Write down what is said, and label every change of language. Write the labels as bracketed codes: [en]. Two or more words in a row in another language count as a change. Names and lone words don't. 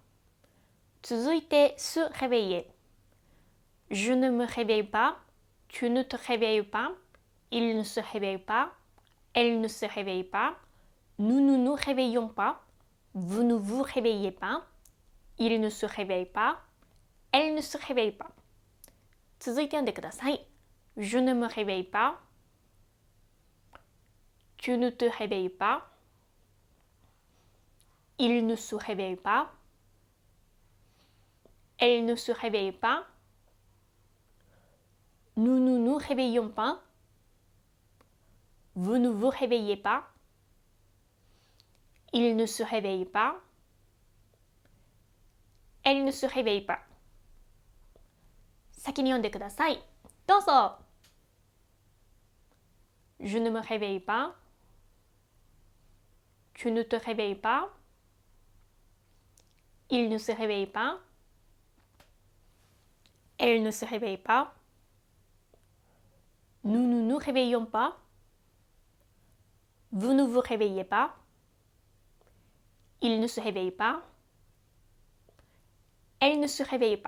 [fr] 続いて、se réveiller。Je ne me réveille pas, tu ne te réveilles pas, il ne se réveille pas, elle ne se réveille pas, nous ne nous réveillons pas, vous ne vous réveillez pas, il ne se réveille pas, elle ne se réveille pas。 [ja] 続いて読んでください。 [fr] Je ne me réveille pas, tu ne te réveilles pas, il ne se réveille pas, elle ne se réveille pas, nous ne nous réveillons pas, vous ne vous réveillez pas, il ne se réveille pas, elle ne se réveille pas。 [ja] 先に読んでください。 [fr] どうぞ。Je ne me réveille pas, tu ne te réveilles pas, il ne se réveille pas, elle ne se réveille pas, nous ne nous réveillons pas, vous ne vous réveillez pas, il ne se réveille pas, elle ne se réveille pas。